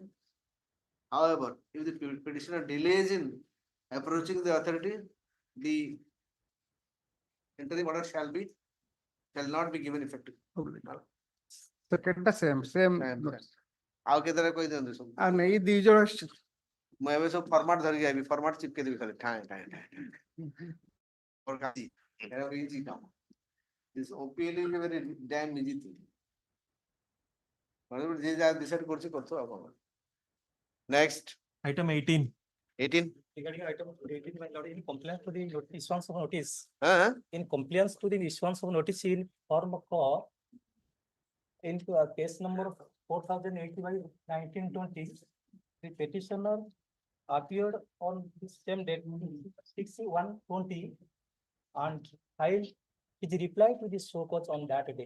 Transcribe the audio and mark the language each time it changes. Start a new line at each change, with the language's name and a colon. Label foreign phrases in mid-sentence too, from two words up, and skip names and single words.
English: However, if the petitioner delays in approaching the authority, the interim order shall not be given effect. secondଟା same
Odia: ଆଉ କେତେବେଳେ କହିଦିଅନ୍ତୁ ସବୁ। ଆଉ ନେଇ ଦି ଜଣ ମୁଁ ଏବେ ସବୁ ଫର୍ମାଟ ଧରିକି ଆଇବି, ଫର୍ମାଟ ଚିପକେଇ ଦେବି ଖାଲି ଠାଏ ଠାଏ ଠାଏ ଏଟା ଇଜି କାମ।
English: This OPL is a very damn easy thing.
Odia: ଯିଏ ଯାହା ଡିସାଇଡ୍ କରୁଛି କରୁଥିବ ଆଉ କଣ।
English: Next, Item 18. 18. Regarding item 18, my lord, in compliance to the issuance of notice, Huh? in compliance to the issuance of notice in form of in case number 4080/1920, the petitioner appeared on the same date, 6/1/20, and filed his reply to the show cause on that day.